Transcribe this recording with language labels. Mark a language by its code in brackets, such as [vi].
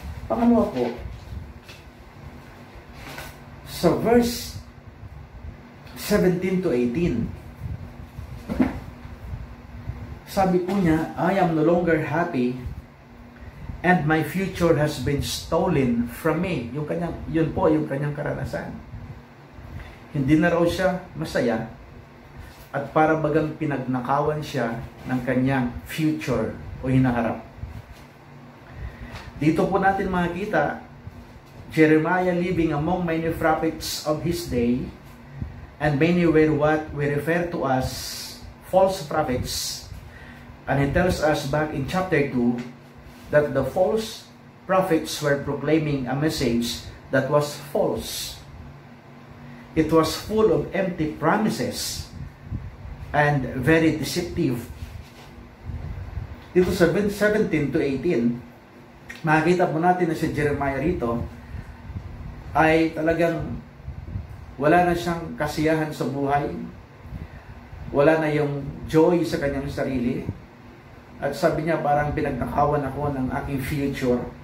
[tl] Pangalawa po, sa verse 17 to 18, sabi po niya, [en] I am no longer happy and my future has been stolen from me. [tl] Yun po yung kanyang karanasan. Hindi na raw siya masaya at para bagang pinagnakawan siya ng kanyang future o hinaharap. Dito po natin makikita [en] Jeremiah living among many prophets of his day, and many were what we refer to as false prophets. And he tells us back in chapter 2 that the false prophets were proclaiming a message that was false. It was full of empty promises and very deceptive. [tl] Dito sa 17 to 18, makikita po natin na si Jeremiah rito ay talagang wala na siyang kasiyahan sa buhay. Wala na yung joy sa kanyang sarili. At sabi niya, parang pinagnakawan ako ng aking future.